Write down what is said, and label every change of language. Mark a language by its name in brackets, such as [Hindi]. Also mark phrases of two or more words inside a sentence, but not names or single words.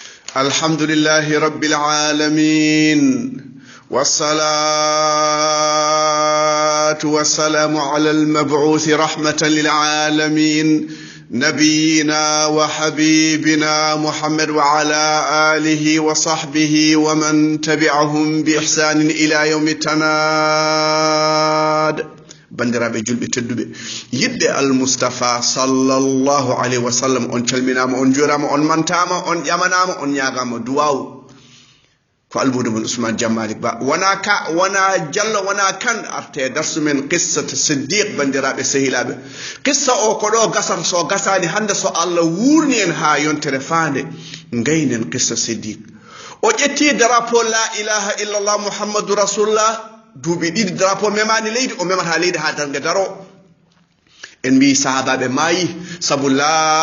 [Arabic] الحمد لله رب العالمين والصلاة والسلام على المبعوث رحمة للعالمين نبينا وحبيبنا محمد وعلى آله وصحبه ومن تبعهم بإحسان إلى يوم التناد [Fula] bandiraɓe julɓe tedduɓe yidde almustafa [Arabic] صلى الله عليه وسلم [Fula] on calminama on jurama on mantama on ƴamanama on ñagama duwaw ko almudumol ousmane jammalik ba wona ka wona diallo wona kan arte darsu men qissata siddiq bandiraɓe sehilaɓe qissa o ko ɗo gasata so gasani hande so allah wurni en ha yontere fande gaynen qissa siddiq o ƴetti drapeau [Arabic] لا إله إلا الله محمد رسول الله [Fula] duuɓi ɗiɗi drapeau memani leydi o memata leydi ha darde daro en mbi sahabaɓe maayi saabu la